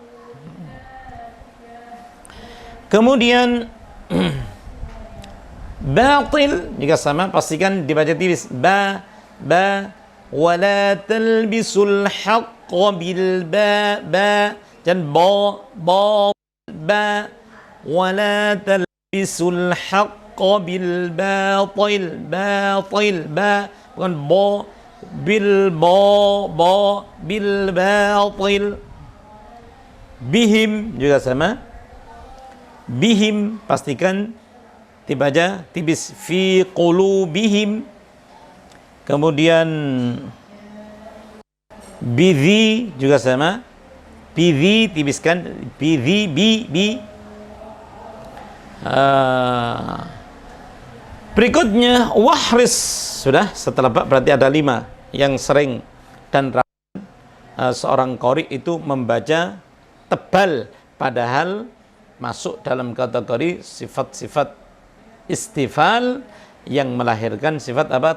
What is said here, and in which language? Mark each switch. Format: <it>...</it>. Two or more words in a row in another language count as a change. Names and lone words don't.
<id>Kemudian batil jika sama pastikan dibaca tipis ba</id> <ar>ولا تلبسوا الحق بالباء</ar> <id>dan ba</id> <ar>ولا تلبسوا الحق بالباطل باطل</ar> <id>bukan بالباطل. Bihim juga sama, bihim pastikan dibaca tipis</id> <ar>في قلوبهم.</ar> <id>Kemudian bidhi juga sama, bidhi tipiskan, bidhi bi. Berikutnya wahris, sudah setelah bab berarti ada 5 yang sering dan seorang qari itu membaca tebal padahal masuk dalam kategori sifat-sifat istifal yang melahirkan sifat apa?</id>